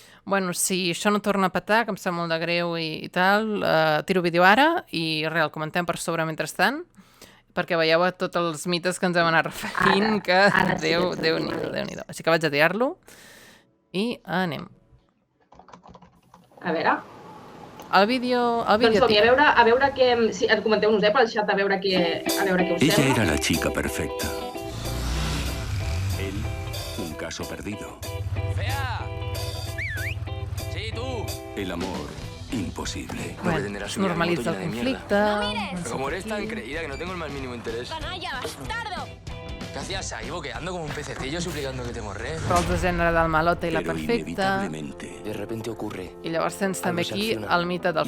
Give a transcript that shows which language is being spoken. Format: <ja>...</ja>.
<ca>Bueno, si això no torna a petar, que em sap molt de greu i tal, tiro vídeo ara i res, el comentem per sobre mentrestant, perquè veieu tots els mites que ens hem anat referint, que Déu-n'hi-do. Així que vaig a tirar-lo i anem. A veure... El vídeo... Doncs som-hi, a veure què... Sí, comenteu-nos pel xat a veure què us sembla.</ca> <es>Ella era la chica perfecta. Él, un caso perdido. ¡Fea! ¡Sí, tú! El amor, imposible.</es> <ca>Bueno, normalitza el conflicte...</ca> <es>Pero como eres tan creída que no tengo el más mínimo interés. ¡Canalla, bastardo! ¿Qué hacías ahí, boqueando como un pececillo suplicando que te morré?</es> <ca>Rols de gènere del malota i la</ca> <es>Pero</es> <ca>perfecta...</ca> <es>inevitablemente. De repente ocurre.</es> <ca>I llavors tens també aquí el mite del</ca>